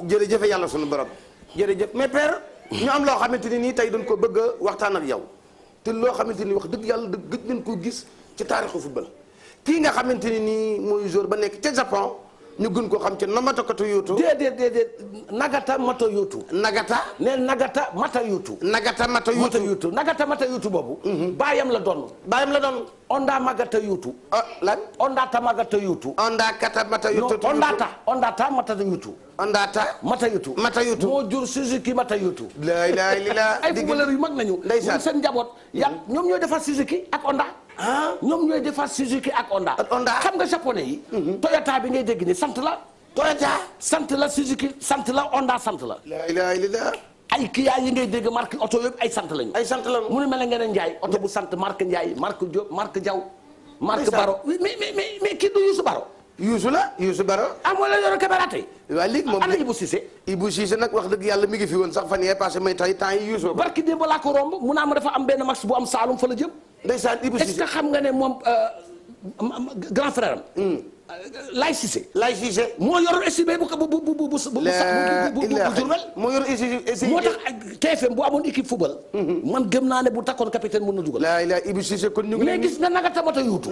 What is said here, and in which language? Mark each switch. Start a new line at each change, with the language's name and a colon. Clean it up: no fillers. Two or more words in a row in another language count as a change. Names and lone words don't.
Wolof: jërëjëf yàlla sunu borom jërëjëf mais père ñu am loo xamante ni nii tey dañ ko bëgg a waxtaan ak yow te loo xamante ni wax dëgg yàlla gëj nañ koo gis ci taarixu football kii nga xamante ni nii mooy joueur ba nekk ca Japon ñu gën koo xam ci Nagata Matoyuto. déedéet Nagata Matoyuto. Nagata. nee Nagata Matoyuto. Nagata Matoyuto. Nagata Matoyuto boobu. baayam la doon. baayam la doon. Onda Magatayuto. lan. Ondata Magatayuto. Ondata Matayuto. Ondata Matayuto. Ondata. Matayuto. moo jur Suzuki Matayuto.
Arabic: لا إله إلا الله.
Wolof: ay footballeur yu mag nañu. ndeysaan seen njaboot. ñoom ñooy defar Suzuki ak Onda. ñoom ñooy defar Suzuki ak Honda. xam nga japonais yi. Toyota bi ngay dégg ni sant la. Toyota sant la Suzuki sant la Honda sant la.
Arabic: لا إله إلا الله.
Wolof: ay Kia yi ngay dégg marque oto yëpp ay sant lañu. ay sant lañu. mu ne mel ne ngeen Ndiaye oto bu sant marque Ndiaye marque Diop marque Diaw. marque Baro mais kii du Youssou Baro. Youssou Baro. moo la yoroon caméra tey. waaw léegi moom ana Ibou Cissé. Ibou Cissé nag wax dëgg yàlla mi ngi fi woon sax fan yee passé may tay temps yi Youssou. barki démb laa ko romb mu naa ma dafa am benn max bu am Saalum fa la jëm. ndeysaan Ibou Cissé
French: est-ce que
Wolof: xam nga ne moom
French: grand frère
Wolof: am. Laye Cissé. moo yor SIB bu Diourbel. moo yor SIB. moo tax TFM bu amoon
French: équipe football.
Wolof: man gëm naa ne bu takkoon capitaine mën na dugal. la Ibou Cissé kon ñu ngi. mais gis nga Nagata Matoyuto.